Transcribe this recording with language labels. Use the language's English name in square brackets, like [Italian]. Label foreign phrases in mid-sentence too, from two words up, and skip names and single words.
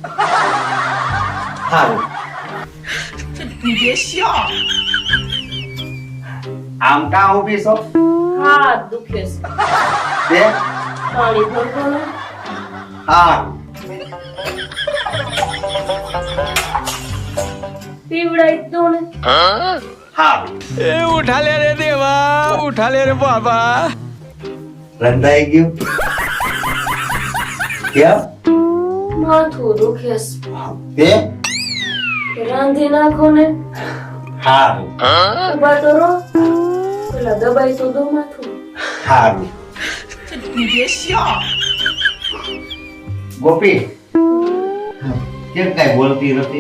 [Gujarati] હારું. આમ કાં ઊભી છો? હાથ દુખે છે. તે પાણી ભરતો ને. હારું. પીવડાઈ દો ને. હારું. [Hindi] ए उठा ले रे देवा उठा ले रे बाबा [Gujarati] રંધાઈ ગયું? કેમ? માથું દુખે છે. તે રાંધી નાખો ને. હારું. ઉભા તો રહો. પેલા દબાઈ તો દો માથું. હારું. ગોપી કેમ કઈ બોલતી નથી?